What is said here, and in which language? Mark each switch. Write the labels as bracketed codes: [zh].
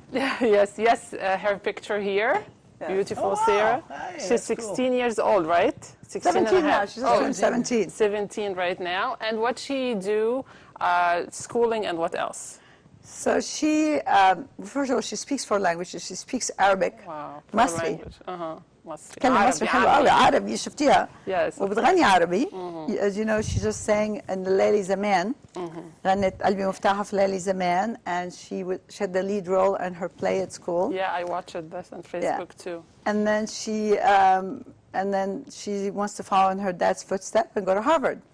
[en] Yes. Her picture here. Yes. Beautiful Sarah. Hey, she's 16 years old, right? 17 now. She's just 17. 17 right now. And what she do? Schooling and what else? So she, first of all, she speaks 4 languages. She speaks Arabic, مصري. [ar] مصري. تكلم مصري حلو قوي عربي شفتيها. [en] Yes. [ar] وبتغني عربي. [en] As you know, she just sang in ليالي زمان. [ar] غنت قلبي مفتاحها في ليالي زمان, [en] and she had the lead role in her play at school. Yeah, I watched this on Facebook too. And then she wants to follow in her dad's footsteps and go to Harvard.